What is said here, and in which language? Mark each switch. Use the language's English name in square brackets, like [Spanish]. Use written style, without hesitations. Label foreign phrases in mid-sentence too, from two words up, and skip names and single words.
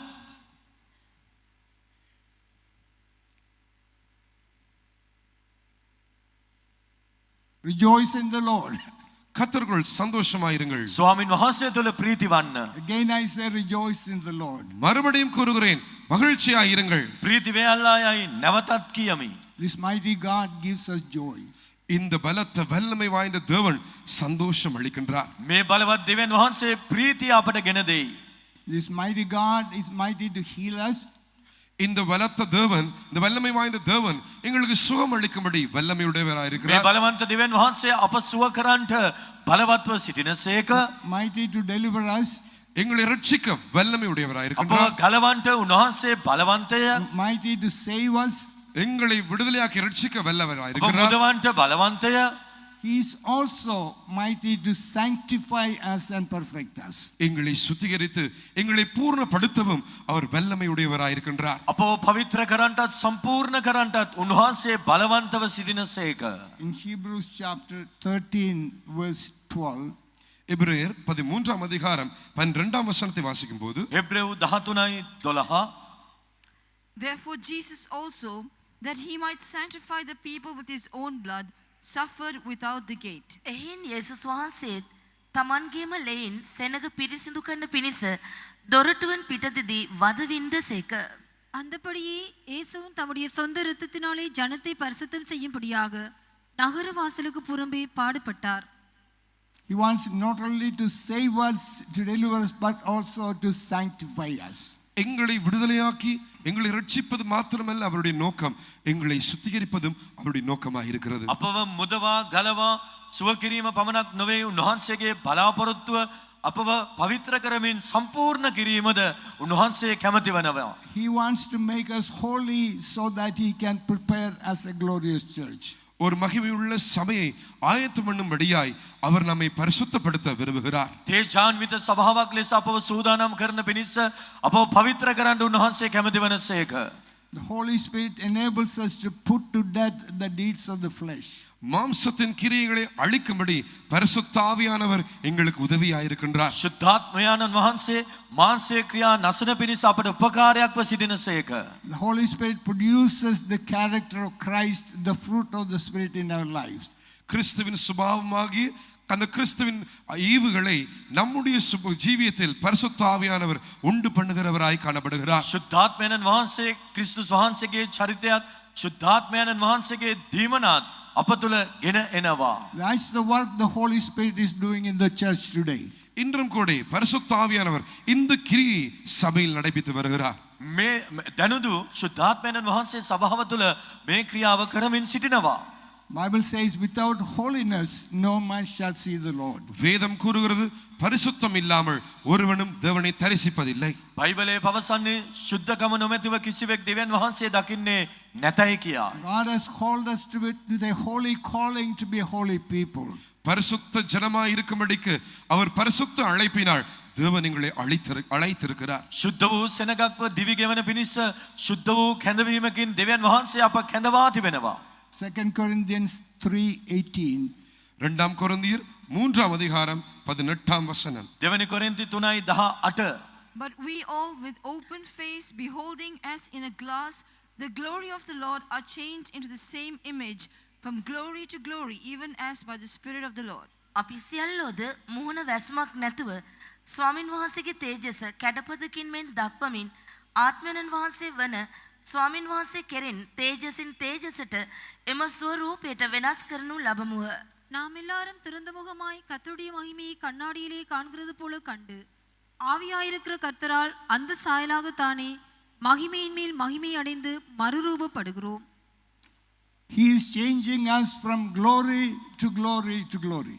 [English] Rejoice in the Lord. [Tamil] கர்த்தருக்குள் சந்தோஷமாயிருங்கள். [Sinhala] ස්වාමින් වහන්සේ තුල ප්‍රීති වන්න. [English] Again I say rejoice in the Lord. [Tamil] மறுபடியும் கூறுகிறேன், மகிழ்ச்சியாயிருங்கள். [Sinhala] ප්‍රීති වේල්ලා යයි නැවතත් කියමි. [English] This mighty God gives us joy. [Tamil] இந்த பலத்த வல்லமை வாய்ந்த தேவன் சந்தோஷம் அளிக்கின்றார். [Sinhala] මේ බලවත් දෙවියන් වහන්සේ ප්‍රීතිය අපට ගෙන දෙයි. [English] This mighty God is mighty to heal us. [Tamil] இந்த பலத்த தேவன், இந்த வல்லமை வாய்ந்த தேவன் எங்களுக்கு சுகம் அளிக்கும்படி வல்லமையுடையவராய் [Sinhala] මේ [Tamil] இருக்கிறார். [Sinhala] බලවන්ත දෙවියන් වහන්සේ අප සුව කරන්නට බලවත්ව සිටිනසේක. [English] Mighty to deliver us. [Tamil] எங்களை ரட்சிக்க வல்லமையுடையவராய் [Sinhala] අපව [Tamil] இருக்கிறார். [Sinhala] ගලවන්නට උන්වහන්සේ බලවන්තය. [English] Mighty to save us. [Tamil] எங்களை விடுதலையாக்கி ரட்சிக்க வல்லவராய் [Sinhala] අප [Tamil] இருக்கிறார். [Sinhala] මුදවන්නට බලවන්තය. [English] He is also mighty to sanctify us and perfect us. [Tamil] எங்களை சுத்திகரித்து எங்களை பூர்ணப்படுத்தவும் அவர் வல்லமையுடையவராய் இருக்கின்றார். [Sinhala] අපව පවිත්‍ර කරන්නටත් සම්පූර්ණ කරන්නටත් උන්වහන්සේ බලවන්තව සිටිනසේක. [English] In Hebrews chapter 13 verse 12, [Tamil] எபிரேயர் 13ஆம் அதிகாரம் 12ஆம் வசனத்தை வாசிக்கும் போது, [Sinhala] එබ්‍රෙව් 13:12 [English] Therefore Jesus also, that he might sanctify the people with his own blood, suffered without the gate. [Sinhala] එහින් යේසුස් වහන්සේත් තමන්ගේම ලෙයින් සෙනග පිරිසිදු කරන පිණිස දොරටුවෙන් පිටදදී වදවින්දසේක. [Tamil] அந்தபடியே இயேசுவும் தம்முடைய சொந்த இரத்தத்தினாலே ஜனத்தை பரிசுத்தம் செய்யும்படியாக நகர வாசலுக்கு புறம்பே பாடுபட்டார். [English] He wants not only to save us, to deliver us, but also to sanctify us. [Tamil] எங்களை விடுதலையாக்கி எங்களை ரட்சிப்பது மாத்திரமல்ல அவருடைய நோக்கம், எங்களை சுத்திகரிப்பதும் அவருடைய நோக்கமாக இருக்கிறது. [Sinhala] අපව මුදවා ගලවා සුව කිරීම පමණක් නොවේ උන්වහන්සේගේ බලාපොරොත්තුව අපව පවිත්‍ර කරමින් සම්පූර්ණ කිරීමද උන්වහන්සේ කැමති වනවා. [English] He wants to make us holy so that he can prepare us a glorious church. [Tamil] ஒரு மகிமையுள்ள சபையை ஆயத்தம் பண்ணும்படியாய் அவர் நம்மை பரிசுத்தப்படுத்த விரும்புகிறார். [Sinhala] තේජාන්විත සභාවක් ලෙස අපව සූදානම් කරන පිණිස අපව පවිත්‍ර කරන්න උන්වහන්සේ කැමති වනසේක. [English] The Holy Spirit enables us to put to death the deeds of the flesh. [Tamil] மாம்சத்தின் கிரியைகளை அழிக்கும்படி பரிசுத்த ஆவியானவர் எங்களுக்கு உதவியாயிருக்கின்றார். [Sinhala] ශුද්ධාත්මයාණන් වහන්සේ මාංශය ක්‍රියා නසන පිණිස අපට උපකාරයක්ව සිටිනසේක. [English] The Holy Spirit produces the character of Christ, the fruit of the Spirit in our lives. [Tamil] கிறிஸ்துவின் சுபாவமாகி அந்த கிறிஸ்துவின் ஈவுகளை நம்முடைய ஜீவியத்தில் பரிசுத்த ஆவியானவர் உண்டு பண்ணுகிறவராய் காணப்படுகிறார். [Sinhala] ශුද්ධාත්මයාණන් වහන්සේ ක්‍රිස්තුස් වහන්සේගේ චරිතයත් ශුද්ධාත්මයාණන් වහන්සේගේ දීමනත් අප තුළ ගෙන එනවා. [English] That's the work the Holy Spirit is doing in the church today. [Tamil] இன்றும் கூட பரிசுத்த ஆவியானவர் இந்த கிரியை சபையில் நடைபெற்று வருகிறார். [Sinhala] මේ දැනුදු ශුද්ධාත්මයාණන් වහන්සේ සභාව තුළ මේ ක්‍රියාව කරමින් සිටිනවා. [English] Bible says without holiness no man shall see the Lord. [Tamil] வேதம் கூறுகிறது பரிசுத்தம் இல்லாமல் ஒருவனும் தேவனை தரிசிப்பதில்லை. [Sinhala] බයිබලයේ පවසන්නේ ශුද්ධකම නොමැතිව කිසිවෙක් දෙවියන් වහන්සේ දකින්නේ නැතයි කියා. [English] God has called us to the holy calling to be holy people. [Tamil] பரிசுத்த ஜனமாய் இருக்கும்படிக்கு அவர் பரிசுத்த அழைப்பினால் தேவன் எங்களை அழைத்திருக்கிறார். [Sinhala] ශුද්ධ වූ සෙනගක්ව දිවි ගෙවන පිණිස ශුද්ධ වූ කැඳවීමකින් දෙවියන් වහන්සේ අප කැඳවා තිබෙනවා. [English] 2 Corinthians 3:18. [Tamil] 2 கொரிந்தியர் 3ஆம் அதிகாரம் 18ஆம் வசனம். [Sinhala] දෙවනි කොරින්ති 3:18. [English] But we all with open face, beholding as in a glass The glory of the Lord are changed into the same image from glory to glory, even as by the Spirit of the Lord. [Sinhala] අපි සියල්ලෝද මුහුණ වැස්මක් නැතුව ස්වාමින් වහන්සේගේ තේජස කැඩපතකින් මෙන් දක්වමින් ආත්මයන් වහන්සේ වන ස්වාමින් වහන්සේ කෙරෙන් තේජසින් තේජසට එම ස්වරූපයට වෙනස් කරනු ලබමුහ. [Tamil] நாம் எல்லாரும் திறந்த முகமாய் கர்த்தருடைய மகிமையை கண்ணாடியிலே காண்கிறது போல கண்டு ஆவியாயிருக்கிற கர்த்தரால் அந்த சாயலாகத்தானே மகிமையின் மேல் மகிமை அடைந்து மறுரூபப்படுகிறோம். [English] He is changing us from glory to glory to glory.